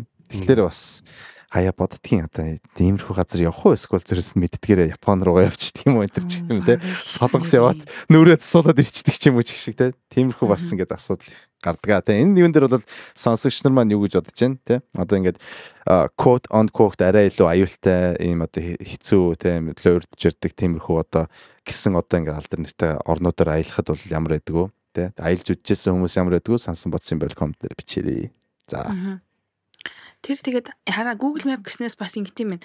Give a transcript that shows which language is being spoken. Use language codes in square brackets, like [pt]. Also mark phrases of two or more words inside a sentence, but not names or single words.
[mn] Тэгэхээр бас хаяа боддгийн одоо тиймэрхүү газар явах уу эсвэл зэрэс нь мэддгээрээ Япон руугаа явчих юм уу энэ ч юм те. Солонгос яваад нүрээ засуулаад ирчдэг ч юм уу ч гэх шиг те. Тиймэрхүү бас ингээд асуудал гардаг. Тэ энэ юун дээр бол сонсогч нар маань юу гэж бодож байна те. Одоо ингээд [en] quote on quote [mn] арай илүү аюултай ийм одоо хэцүү те луурдж ирдэг тиймэрхүү одоо гисэн одоо ингээд алдар нэртэй орнуудаар аялахад бол ямар байдаг вэ те. Аялж үдчихсэн хүмүүс ямар байдаг вэ? Сансан бодсон юм бол коммент дээр бичээрэй. За. Тэр тэгээд хараа Google Map гэснээс бас ингэ тийм байна.